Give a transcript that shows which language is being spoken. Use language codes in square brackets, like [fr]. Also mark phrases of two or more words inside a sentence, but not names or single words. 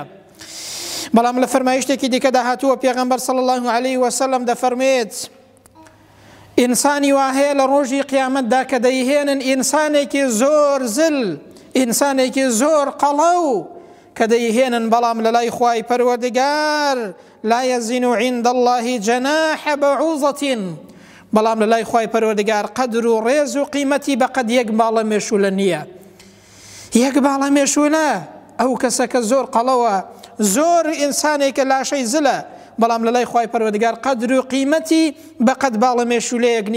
[ckb] بەڵام لە فەرمایشتێکی دیکەدا هاتووە پێغەمبەر [ar] صلی الله علیه وسلم [ckb] دەفەرمێت ئینسانی وا هەیە لە ڕۆژی قیامەتدا کە دەیهێنن ئینسانێکی زۆر زل، ئینسانێکی زۆر قەڵەو کە دەیهێنن، بەڵام لە لای خوای پەروەردگار [ar] لا يزن عند الله جناح بعوضة، [ckb] بەڵام لە لای خوای پەروەردگار قەدر و ڕێز و قیمەتی بەقەد یەک باڵە مێشولە نییە. یەک باڵە مێشولە ئەو کەسە کە زۆر قەڵەوە، زۆر ئینسانێکە لاشەی زلە، بەڵام لە لای خوای پەروەردگار قەدر و قیمەتی بەقەد باڵە مێشولەیەک نییە.